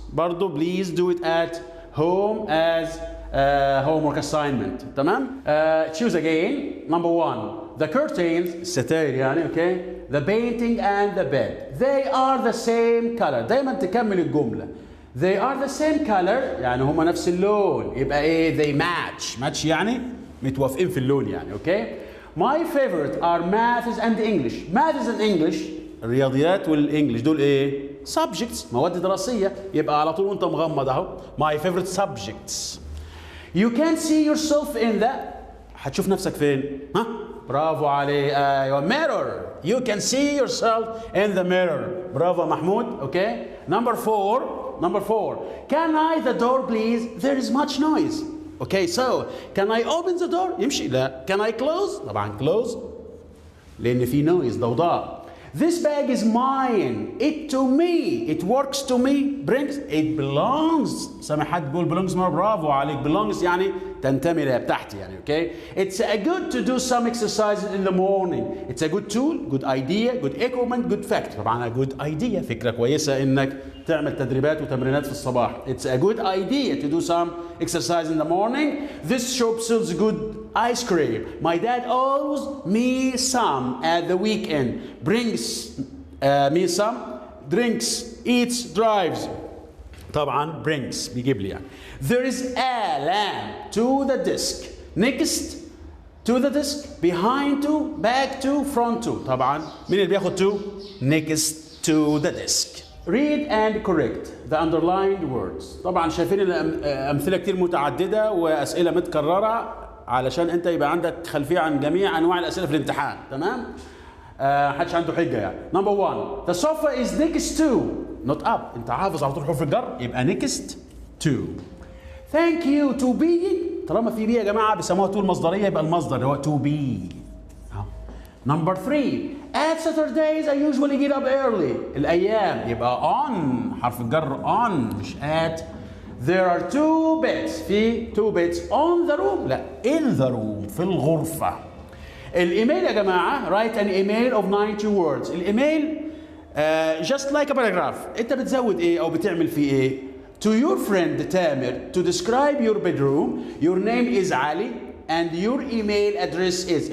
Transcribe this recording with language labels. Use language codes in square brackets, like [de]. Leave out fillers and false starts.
[en] برضو please do it at home as homework assignment. تمام. Choose again. Number 1. The curtains الستاير يعني okay. The painting and the bed. They are the same color. [ar] دايما تكمل الجمله. [en] They are the same color [ar] يعني هما نفس اللون. يبقى ايه؟ [en] They match [ar] يعني متوافقين في اللون يعني اوكي. [en] My favorite are maths and English. [ar] Maths and English الرياضيات والانجليش دول ايه؟ subjects مواد دراسيه. يبقى على طول وانت مغمض اهو [en] my favorite subjects. You can see yourself in the [ar] هتشوف نفسك فين؟ ها؟ برافو عليك. [en] ايوه mirror. You can see yourself in the mirror. برافو Mahmoud okay. Number 4. Can I the door please? There is much noise. Okay, so can I open the door? يمشي لا. Can I close? [ar] طبعا close لأن في noise ضوضاء. [en] This bag is mine. It to me. It works to me. Brings. It belongs. [ar] سامع حد بيقول belongs مرة. برافو عليك. Belongs يعني تنتمي لها بتاعتي يعني okay. [en] It's a good to do some exercises in the morning. It's a good tool, good idea, good equipment, good fact. [ar] طبعا [en] a good idea [ar] فكرة كويسة إنك تعمل تدريبات وتمرينات في الصباح. [en] It's a good idea to do some exercise in the morning. This shop sells good ice cream. My dad always me some at the weekend. Brings me some. Drinks, eats, drives. [ar] طبعا brings بيجيب لي يعني. [en] There is a lamp to the desk. Next to the desk. Behind to, back to, front to. [ar] طبعا مين اللي بياخد to؟ [en] Next to the desk. Read and correct the underlined words. [ar] طبعا شايفين الأمثلة كتير متعددة وأسئلة متكررة علشان أنت يبقى عندك خلفية عن جميع أنواع الأسئلة في الامتحان. تمام؟ حدش عنده حجة يعني. Number 1. [en] The sofa is next to not up. [ar] أنت حافظ على طول حروف الجر يبقى next to. [en] Thank you to being. [ar] طالما في بي يا جماعة بيسموها to المصدرية يبقى المصدر اللي هو to be. [en] Number 3. At Saturdays I usually get up early. [ar] الأيام يبقى on حرف الجر on مش at. [en] There are 2 beds. في 2 beds on the room. لا in the room في الغرفة. الإيميل يا جماعة write an email of 90 words. الإيميل just like a paragraph. [ar] أنت بتزود إيه أو بتعمل فيه إيه؟ [en] To your friend Tamer to describe your bedroom. Your name is Ali and your email address is.